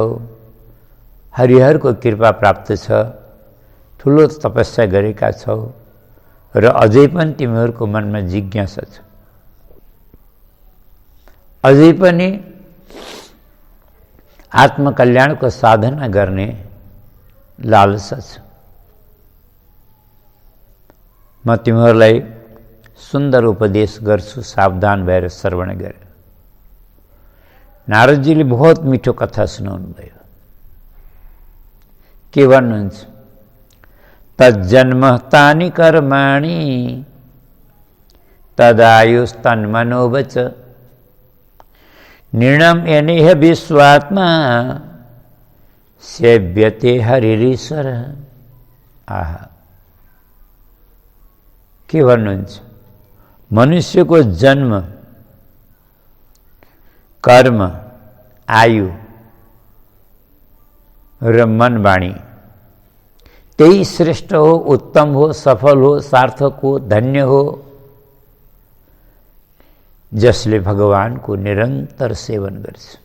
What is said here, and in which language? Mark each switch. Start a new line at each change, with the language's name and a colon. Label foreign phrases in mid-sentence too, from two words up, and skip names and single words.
Nepali: हरिहरको कृपा प्राप्त छ, ठुलो तपस्या गरेका छौ र अझै पनि तिमीहरूको मनमा जिज्ञासा छ, अझै पनि आत्मकल्याणको साधना गर्ने लालसा छ। म तिमीहरूलाई सुन्दर उपदेश गर्छु, सावधान भएर श्रवण गरे। नारदजीले बहुत मिठो कथा सुनाउनु भयो। के भन्नुहुन्छ,
Sanskrit: तज्जन्म तानि कर्माणि तदायुस्तन्मनोवच निर्णम यनेह विश्वात्मा सेव्यते हरिरीश्वर।
Nepali: आहा, के भन्नुहुन्छ, मनुष्यको जन्म, कर्म, आयु र मन वाणी त्यही श्रेष्ठ हो, उत्तम हो, सफल हो, सार्थक हो, धन्य हो, जसले भगवानको निरन्तर सेवन गर्छ।